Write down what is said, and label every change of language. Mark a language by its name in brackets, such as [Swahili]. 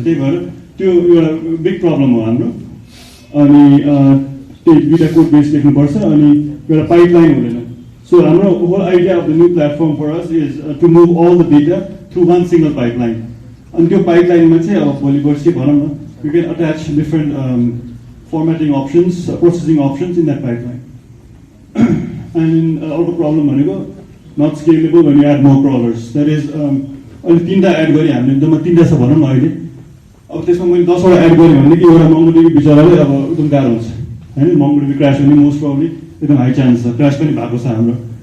[Nepali] त्यही भएर त्यो एउटा बिग प्रब्लम हो हाम्रो. अनि त्यही दुईवटा कोड बेस लेख्नुपर्छ अनि एउटा पाइपलाइन हुँदैन. [English] So हाम्रो whole idea of the new platform for us is to move all the data through one single pipeline. [Nepali] अनि त्यो पाइपलाइनमा चाहिँ अब भोलि पर्सि भनौँ न [English] You can attach different formatting options, processing options in that pipeline. And [Nepali] अर्को प्रब्लम भनेको [English] not scalable when you add more crawlers. [Nepali] That is अहिले 3टा एड गरे हामीले, एकदम 3टा छ भनौँ न अहिले. अब त्यसमा मैले 10 वटा एड गरेँ भने कि एउटा MongoDB बिचराले अब एकदम गाह्रो हुन्छ हैन. MongoDB क्र्यास हुने मोस्ट प्रोबब्ली एकदम हाई चान्स छ, क्र्यास पनि भएको छ हाम्रो.